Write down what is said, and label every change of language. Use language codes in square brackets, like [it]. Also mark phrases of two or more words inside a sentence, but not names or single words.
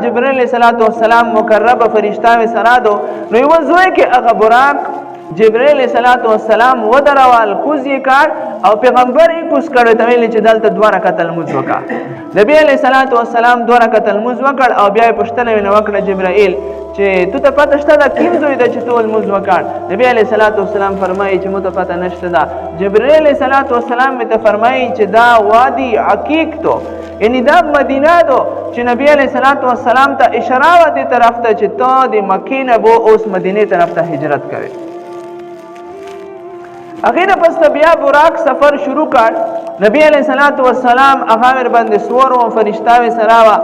[ps] جبرائیل [ar] علیه الصلاة والسلام [ps] مقربه فرشته وې سره دو، نو یوه زوی کې هغه براق جبرائیل [ar] علیه الصلاة والسلام [ps] ودروال کوز یې کړ او پیغمبر یې کوز کړ، ته ویلې چې دلته 2 رکعته لمونځ وکړه. نبی [ar] علیه الصلاة والسلام [ps] 2 رکعته لمونځ وکړ او بیا یې پوښتنه ورنه وکړه جبرائیل چې تو ته پته شته ده کوم زوی ده چې تو لمونځ وکړ؟ نبی [ar] علیه الصلاة والسلام [ps] فرمایي چې موږ ته پته نشته ده. جبرائیل [ar] علیه الصلاة والسلام [ps] مې ته فرمایي چې دا وادي عقیق تو، یعنی دا مدینه دو چې نبی [ar] علیه الصلاة والسلام [ps] ته اشاره وه دې طرف ته چې ته د مکې نه به اوس مدینې طرف ته هجرت کوې. هغې نه پس بیا براق سفر شروع کړ. نبی [ar] علیه الصلاة والسلام [ps] هغه ورباندې سور و، فرشته وې سره وه.